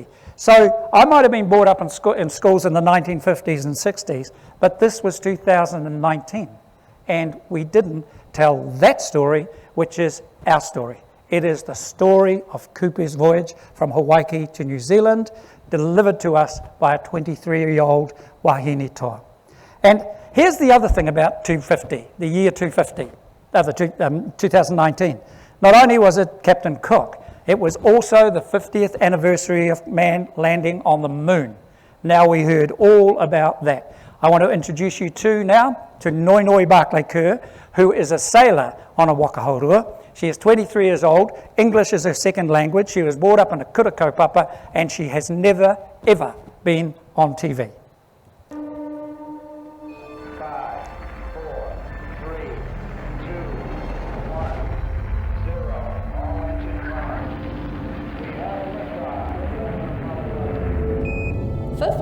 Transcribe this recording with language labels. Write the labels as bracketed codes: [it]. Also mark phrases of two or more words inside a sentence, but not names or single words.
[en] So I might have been brought up in schools in the 1950s and 60s, but this was 2019. And we didn't tell that story, which is our story. It is the story of Kupe's voyage from Hawaii to New Zealand, delivered to us by a 23-year-old [mi] wahine toa. [en] And here's the other thing about 250, the year 250, 2019. Not only was it Captain Cook, it was also the 50th anniversary of man landing on the moon. Now we heard all about that. I want to introduce you now to Noinoi Barclay Kerr, who is a sailor on a wakahaurua. She is 23 years old. English is her second language. She was brought up in a [mi] kura kaupapa, [en] and she has never, ever been on TV. 5, 4, 3, 2, 1, 0. All engine running. We have a liftoff.